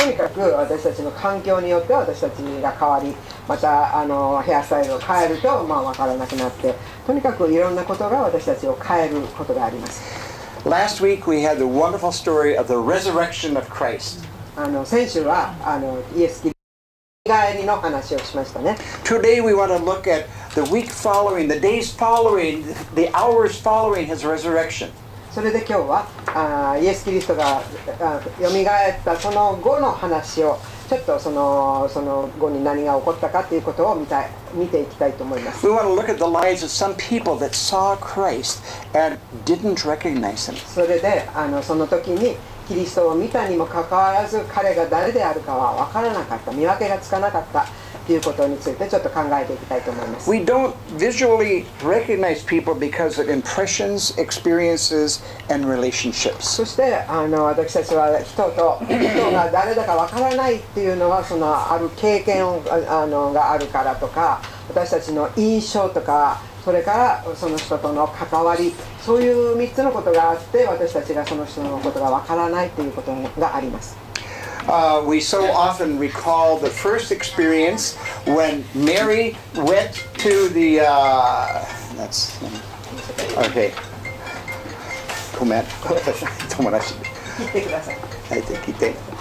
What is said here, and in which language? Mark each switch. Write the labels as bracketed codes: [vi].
[ja] とにかく私たちの環境によって私たちが変わり、またヘアスタイルを変えると分からなくなって、とにかくいろんなことが私たちを変えることがあります。 [en] Last week we had the wonderful story of the resurrection of Christ. [ja] 先週はイエス・キリストの帰りの話をしましたね。 [en] Today we want to look at the week following, the days following, the hours following his resurrection. [ja] それで今日はイエス・キリストがよみがえったその後の話をちょっとその後に何が起こったかということを見ていきたいと思います。 [en] We want to look at the lives of some people that saw Christ and didn't recognize him. [ja] それでその時にキリストを見たにもかかわらず彼が誰であるかは分からなかった、見分けがつかなかったということについてちょっと考えていきたいと思います。 [en] We don't visually recognize people because of impressions, experiences, and relationships. [ja] そして私たちは人が誰だか分からないっていうのはそのある経験があるからとか、私たちの印象とか、それからその人との関わり、そういう3つのことがあって私たちがその人のことが分からないということがあります。 [en] We so often recall the first experience when Mary went to the. That's okay. [ja] ごめん。友達。聞いてください。聞いて。